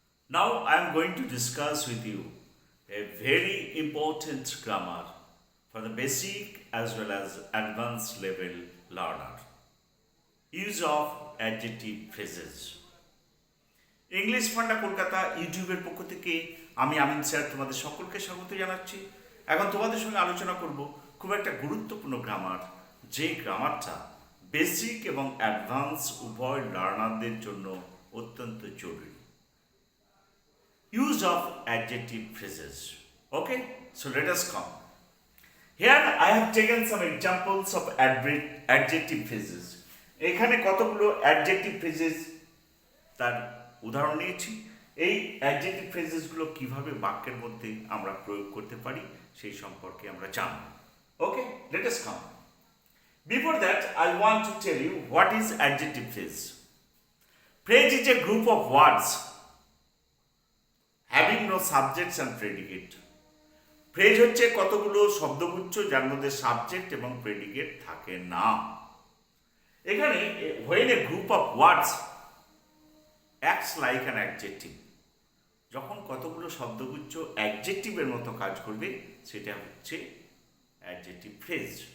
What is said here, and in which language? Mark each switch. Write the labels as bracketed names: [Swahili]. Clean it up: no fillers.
[English] Now I am going to discuss with you a very important grammar for the basic as well as advanced level learner. Use of adjective phrases. [Bangla] English ফান্ডা কলকাতা ইউটিউবের পক্ষ থেকে আমি আমিন sir তোমাদের সকলকে স্বাগত জানাচ্ছি। এখন তোমাদের সঙ্গে আলোচনা করব খুব একটা গুরুত্বপূর্ণ গ্রামার, যে গ্রামারটা বেসিক এবং অ্যাডভান্স উভয় লার্নারদের জন্য অত্যন্ত জরুরি। [English] Use of adjective phrases. Okay, so let us come. Here I have taken some examples of adjective phrases. [Bangla] এখানে কতগুলো অ্যাডজেক্টিভ ফ্রেজেস তার উদাহরণ নিয়েছি। এই অ্যাডজেক্টিভ ফ্রেজেসগুলো কিভাবে বাক্যের মধ্যে আমরা প্রয়োগ করতে পারি সেই সম্পর্কে আমরা জানব। [English] Okay, let us come. Before that, I want to tell you what is adjective phrase. Phrase is a group of words having no subjects and predicate. [Bangla] Phrase হচ্ছে কতগুলো শব্দগুচ্ছ যার মধ্যে সাবজেক্ট এবং প্রেডিকেট থাকে না। এখানে [English] when a group of words acts like an adjective, [Bangla] যখন কতগুলো শব্দগুচ্ছ অ্যাডজেক্টিভের মতো কাজ করবে সেটা হচ্ছে অ্যাডজেক্টিভ ফ্রেজ।